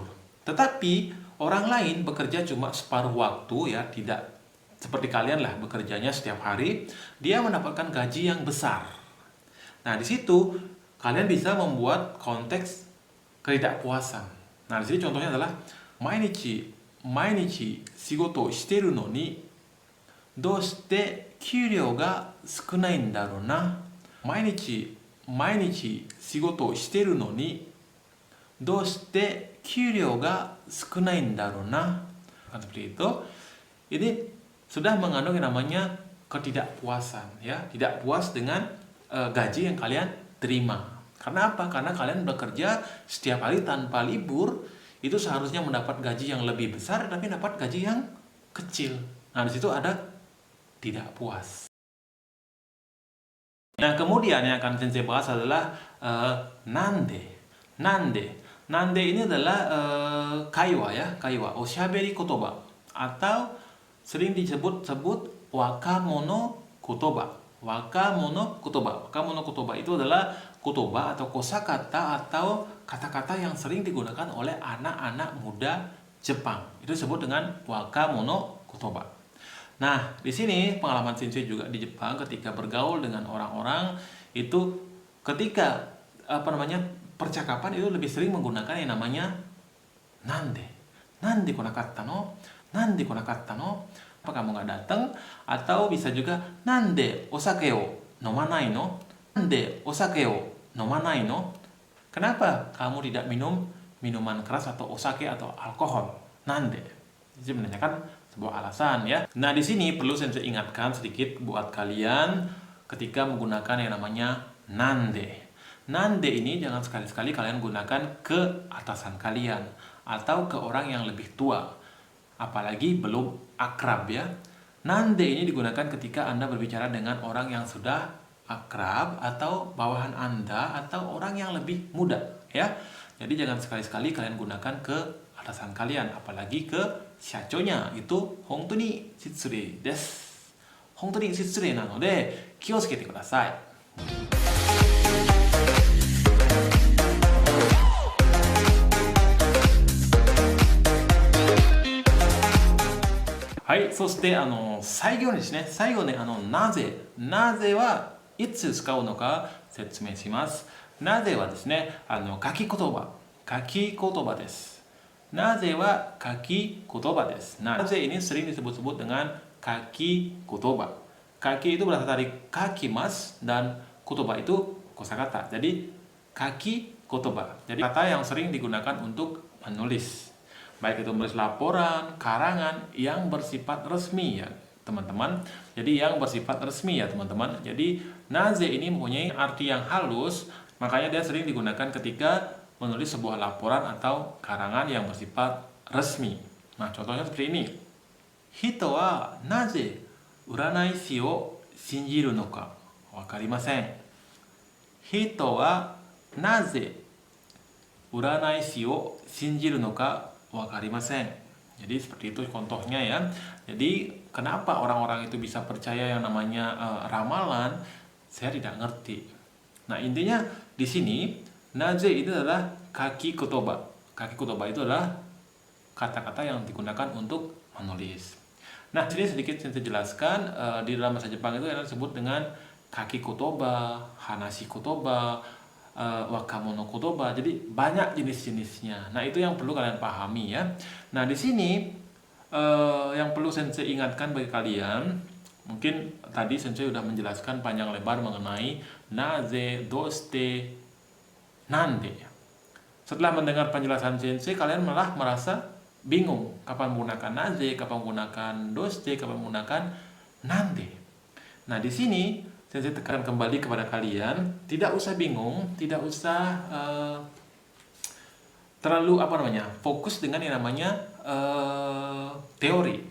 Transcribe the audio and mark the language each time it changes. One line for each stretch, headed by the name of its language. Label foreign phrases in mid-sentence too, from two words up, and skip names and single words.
Indonesian: Tetapi orang lain bekerja cuma separuh waktu ya, tidak seperti kalian lah bekerjanya setiap hari, dia mendapatkan gaji yang besar. Nah, di situ kalian bisa membuat konteks ketidakpuasan. Nah, di sini contohnya adalah
Japanese: 毎日仕事してるのにどうして給料が少ないんだろうな. 毎日仕事してるのにどうして給料が少ないんだろうな.
Indonesian: Kan seperti itu. Ini sudah mengandung yang namanya ketidakpuasan ya, tidak puas dengan gaji yang kalian terima. Karena apa? Karena kalian bekerja setiap hari tanpa libur, itu seharusnya mendapat gaji yang lebih besar, tapi dapat gaji yang kecil. Nah, di situ ada tidak puas. Nah, kemudian yang akan Sensei bahas adalah nande. Nande ini adalah kaiwa ya,
Japanese: 会話、おしゃべり言葉,
Indonesian: atau sering disebut
Japanese: 若者言葉. 若者言葉
Indonesian: itu adalah kotoba atau kosakata atau kata-kata yang sering digunakan oleh anak-anak muda Jepang. Itu disebut dengan
Japanese: 若者言葉.
Indonesian: Nah, di sini pengalaman Sensei juga di Jepang ketika bergaul dengan orang-orang itu ketika percakapan itu lebih sering menggunakan yang namanya nande.
Japanese: なんで来なかったの？なんで来なかったの?
Indonesian: Apa kamu nggak datang? Atau bisa juga
Japanese: なんでお酒を飲まないの? なんでお酒を飲まないの?
Indonesian: Kenapa kamu tidak minum minuman keras atau osake atau alkohol? Nande. Jadi menanyakan sebuah alasan ya. Nah, di sini perlu saya ingatkan sedikit buat kalian ketika menggunakan yang namanya nande. Nande ini jangan sekali-sekali kalian gunakan ke atasan kalian atau ke orang yang lebih tua. Apalagi belum akrab ya. Nande ini digunakan ketika Anda berbicara dengan orang yang sudah akrab atau bawahan Anda atau orang yang lebih muda ya. Jadi jangan sekali-sekali kalian gunakan ke atasan kalian, apalagi ke shachonya.
Japanese: Itu 本当に失礼です. 本当に失礼なので気をつけてください. Hai, そして最後にですね、最後ね、なぜはいつ使うのか説明します。なぜはですね、書き言葉です。なぜは書き言葉です。なぜ
Indonesian: ini sering disebut-sebut dengan
Japanese: 書き言葉.
Indonesian: Kaki itu berasal dari kakimas dan kotoba itu kosakata.
Japanese: Jadi 書き言葉.
Indonesian: Jadi kata yang sering digunakan untuk menulis. Baik itu menulis laporan, karangan yang bersifat resmi ya, teman-teman. Jadi yang bersifat resmi ya, teman-teman. Jadi naze ini mempunyai arti yang halus, makanya dia sering digunakan ketika menulis sebuah laporan atau karangan yang bersifat resmi. Nah, contohnya seperti ini.
Japanese: 人はなぜ占い師を信じるのかわかりません. 人はなぜ占い師を信じるのかわかりません.
Indonesian: Jadi seperti itu contohnya ya. Jadi kenapa orang-orang itu bisa percaya yang namanya ramalan? Saya tidak ngerti. Nah, intinya di sini naze itu adalah
Japanese: 書き言葉. 書き言葉
Indonesian: itu adalah kata-kata yang digunakan untuk menulis. Nah, sini sedikit saya jelaskan di dalam bahasa Jepang itu yang disebut dengan
Japanese: 書き言葉、話し言葉、若者言葉.
Indonesian: Jadi banyak jenis-jenisnya. Nah, itu yang perlu kalian pahami ya. Nah, di sini yang perlu Sensei ingatkan bagi kalian, mungkin tadi Sensei sudah menjelaskan panjang lebar mengenai naze, doste, nande. Setelah mendengar penjelasan Sensei, kalian malah merasa bingung kapan menggunakan naze, kapan menggunakan doste, kapan menggunakan nande. Nah, di sini Sensei tekan kembali kepada kalian, tidak usah bingung, tidak usah terlalu fokus dengan yang namanya teori.